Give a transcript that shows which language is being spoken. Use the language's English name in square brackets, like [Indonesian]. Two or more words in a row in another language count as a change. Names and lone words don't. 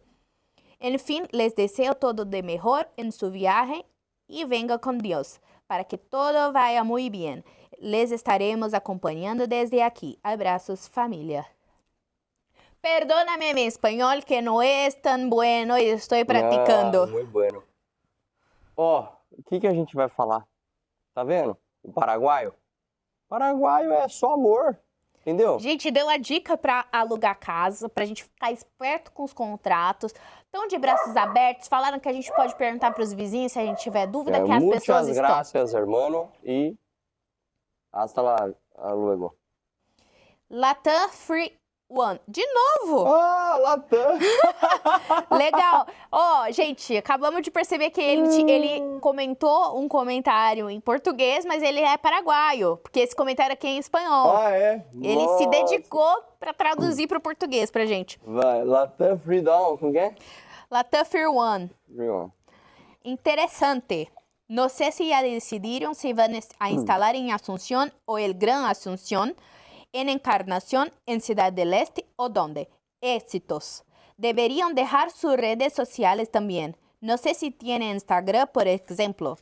[Spanish] En fin, les deseo todo de mejor en su viaje y venga con Dios, para que todo vaya muy bien. Les estaremos acompañando desde aquí. Abrazos, familia. Perdóname mi español que no es tan bueno y estoy practicando. [Portuguese] Muito bueno. Ó, o que a gente vai falar? Tá vendo? O paraguaio? Paraguaio é só amor, entendeu? Gente, deu a dica para alugar casa, pra gente ficar esperto com os contratos. Estão de braços abertos, falaram que a gente pode perguntar para os vizinhos se a gente tiver dúvida, que as pessoas estão. [Spanish] Muchas gracias, hermano, e hasta luego. [Portuguese] Latam Free One. De novo! Ah, Latam! Legal! Ó, gente, acabamos de perceber que ele comentou um comentário em português, mas ele é paraguaio, porque esse comentário aqui é em espanhol. Ah, é? Ele se dedicou para traduzir para o português pra gente. Vai, Latam Freedom, como que é? Latam Free One. Free One. [Spanish] Interesante. No sé si ya decidieron si van a instalar en Asunción o el Gran Asunción, en Encarnación, en Ciudad del Este o dónde. Éxitos. Deberían dejar sus redes sociales también. No sé si tienen Instagram, por ejemplo.